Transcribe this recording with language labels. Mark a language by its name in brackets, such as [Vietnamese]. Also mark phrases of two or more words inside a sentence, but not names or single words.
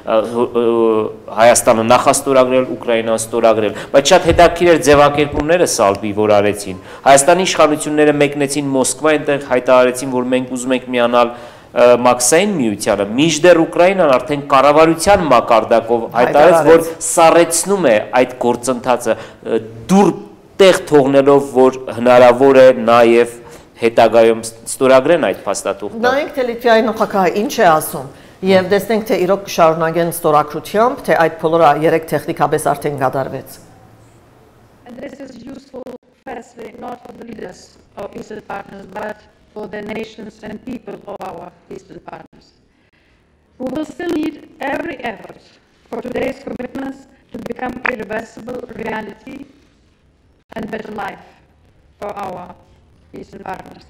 [Armenian] Հայաստանը նախաստորագրել, Ուկրաինան ստորագրել, բայց շատ հետաքրքիր էր ձևակերպումները Սալբի, որ արեցին։ Հայաստանի իշխանությունները մեկնեցին Մոսկվա, այնտեղ հայտարարեցին, որ մենք ուզում ենք միանալ Մաքսային միությանը, մինչդեռ Ուկրաինան արդեն կառավարության մակարդակով հայտարարեց, որ սառեցնում է այդ գործընթացը, դուր տեղ թողնելով, որ հնարավոր է նաև հետագայում ստորագրեն այդ փաստաթուղթը։ Նայենք թե Լիտվայի նախագահը ինչ է ասում եւ տեսնենք թե իրոք կշարունակեն ստորագրությամբ, թե այդ բոլորը երեք տեխնիկապես արդեն կատարվեց։ [English] And this is useful firstly not for the leaders of Eastern partners but for the nations and people of our Eastern partners. We will still need every effort for today's commitments to become irreversible reality and better life for our Eastern partners.